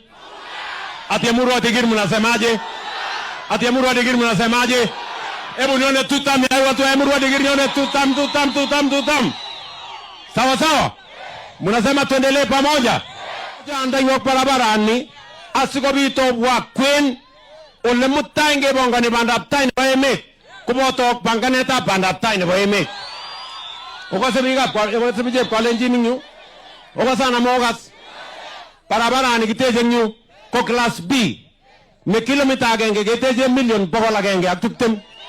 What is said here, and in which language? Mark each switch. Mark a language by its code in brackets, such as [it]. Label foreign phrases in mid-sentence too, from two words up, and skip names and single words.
[sw] Ati Emurua Digiri mnasemaje? Ati Emurua Digiri mnasemaje? Hebu nione tutam ya watu wa Emurua Digiri, nione tutam. Sawa. Mnasema tuendelee pamoja. [kln] Anda yok [sw] barabarani [kln] asikobit obwa kwen ole mutai ngebongoni bandab tai nebo emet koboto banganetab bandab tai nebo emet. Okase biikab Kalenjin yu, okasana mogas barabarani kiteche yu ko [en] class B [kln] ne kilomita agenge keteche $1,120,000.